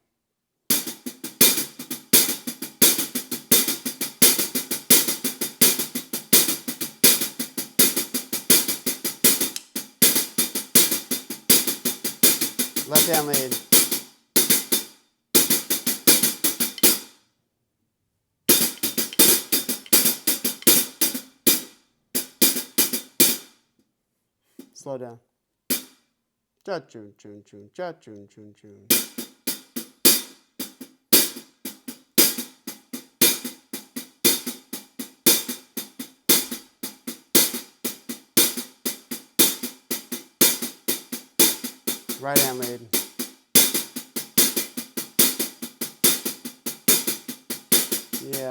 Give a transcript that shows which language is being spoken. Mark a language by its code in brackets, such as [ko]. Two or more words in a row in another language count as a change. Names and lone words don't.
[en] Left hand lead. Slow down. Cha-chun-chun-chun, cha-chun-chun-chun. Right hand lead. Yeah.